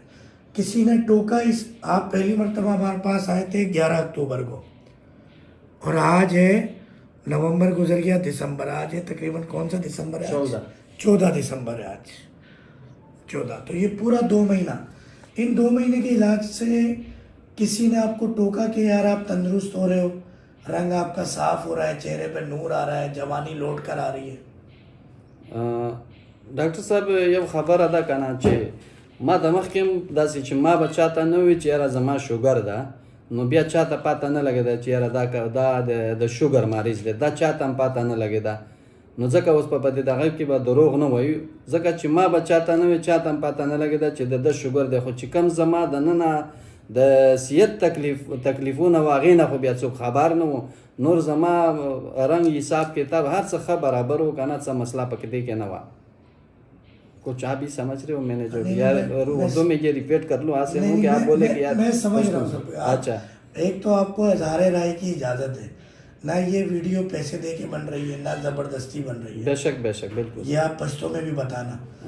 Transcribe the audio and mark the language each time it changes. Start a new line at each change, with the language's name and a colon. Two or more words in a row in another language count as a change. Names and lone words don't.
Urdu: کسی نے ٹوکا آپ پہلی مرتبہ ہمارے پاس آئے تھے 11 اکتوبر کو اور آج ہے نومبر گزر گیا، دسمبر آج ہے تقریباً کون سا دسمبر ہے؟ 14 دسمبر ہے آج 14. تو یہ پورا 2 مہینہ، ان 2 مہینے کے علاج سے کسی نے آپ کو ٹوکا کہ یار آپ تندرست ہو رہے ہو، رنگ آپ کا صاف ہو رہا ہے، چہرے پہ نور آ رہا ہے، جوانی لوٹ کر آ رہی ہے؟
Pashto: ډاکټر صاحب یو خبره ده کنه چې ما د مخکې هم داسې چې ما به چاته نه وي چې یاره زما شوګر ده، نو بیا چاته پاته نه لګېده چې یاره دا د شوګر مریض دی، دا چاته هم پاته نه لګېده. نو ځکه اوس په دې دغه کې به دروغ نه وایو، ځکه چې ما به چاته نه وي چاته هم پاته نه لګېده چې د شوګر دی. خو چې کوم زما د ننه د صحت تکلیفونه و هغې نه خو بیا څوک خبر نه و. نور زما رنگ حساب کتاب هر څه ښه برابر و کنه، څه مسئله پکې دی کې نه وه.
Urdu: کچھ آپ بھی سمجھ رہے ہو میں نے جو یار اردو میں یہ ریپیٹ کر لوں آج سے ہوں کہ آپ بولے کہ یار میں سمجھ رہا ہوں سب. اچھا، ایک تو آپ کو اظہار رائے کی اجازت ہے، نہ یہ ویڈیو پیسے دے کے بن رہی ہے نہ زبردستی بن رہی ہے. بے شک بے شک بالکل. یہ آپ پشتوں میں بھی بتانا.